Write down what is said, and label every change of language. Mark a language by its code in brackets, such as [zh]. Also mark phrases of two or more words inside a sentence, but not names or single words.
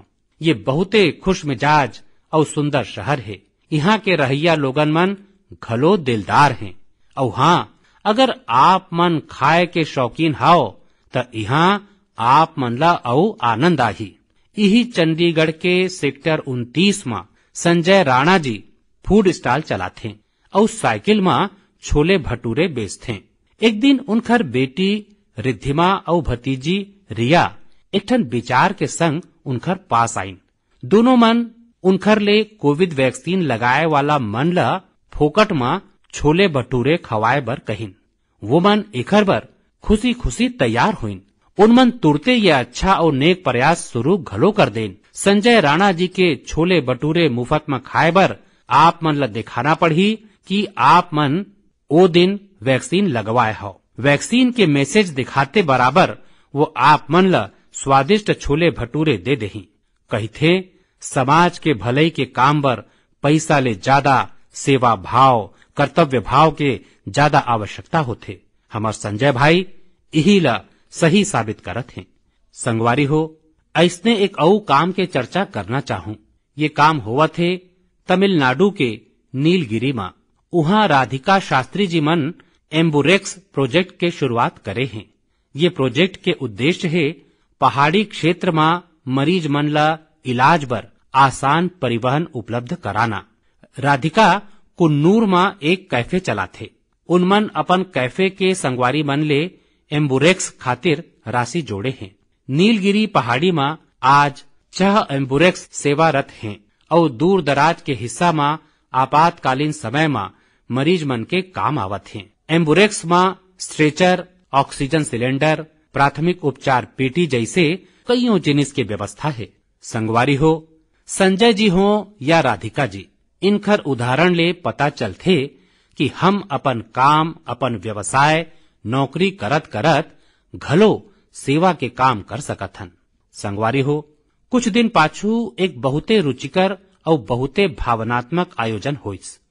[hne] ये बहुते खुश मिजाज और सुंदर शहर है। यहाँ के रहैया लोगन मन घलो दिलदार हैं। और हाँ, अगर आप मन खाए के शौकीन हाओ त यहाँ आप मन ला औ आनंद आही। यही चंडीगढ़ के सेक्टर 29 में संजय राणा जी [en] food stall [hne] चलाथे और साइकिल में छोले भटूरे बेचथे। एक दिन उनखर बेटी रिद्धिमा और भतीजी रिया एक ठन विचार के संग उनखर पास आईन। दोनों मन उनखर ले कोविड वैक्सीन लगाए वाला मन ला फोकट में छोले भटूरे खवाए बर कहिन। वो मन एखर बर खुशी खुशी तैयार हुईन। उन मन तुरते ये अच्छा और नेक प्रयास शुरू घलो कर देन। संजय राणा जी के छोले भटूरे मुफ्त में खाए बर आप मन ला दिखाना पड़ी कि आप मन ओ दिन वैक्सीन लगवाए हो। वैक्सीन के मैसेज दिखाते बराबर वो आप मन ला स्वादिष्ट छोले भटूरे दे देही। कहिथे समाज के भलाई के काम बर पैसा ले ज्यादा सेवा भाव कर्तव्य भाव के ज्यादा आवश्यकता होथे। हमार संजय भाई यही ला सही साबित करत हैं। संगवारी हो, ऐसने एक औ काम के चर्चा करना चाहूं। ये काम हुआ थे तमिलनाडु के नीलगिरी में। वहाँ राधिका शास्त्री जी मन एम्बुरेक्स प्रोजेक्ट के शुरुआत करे हैं। ये प्रोजेक्ट के उद्देश्य है पहाड़ी क्षेत्र में मरीज मन ला इलाज बर आसान परिवहन उपलब्ध कराना। राधिका कुन्नूर में एक कैफे चलाथे। उनमन अपन कैफे के संगवारी मन ले एम्बुरेक्स खातिर राशि जोड़े हैं। नीलगिरी पहाड़ी में आज 6 एम्बुरेक्स सेवारत हैं और दूर दराज के हिस्सा में आपातकालीन समय में मरीज मन के काम आवत हैं। एम्बुरेक्स में स्ट्रेचर, [en] oxygen cylinder, [hne] प्राथमिक उपचार पेटी जैसे कईयों जिनिस की व्यवस्था है। संगवारी हो, संजय जी हो या राधिका जी, इनखर उदाहरण ले पता चलथे कि हम अपन काम अपन व्यवसाय नौकरी करत करत घलो सेवा के काम कर सकत हन। संगवारी हो, कुछ दिन पाछू एक बहुते रुचिकर और बहुते भावनात्मक आयोजन होइस।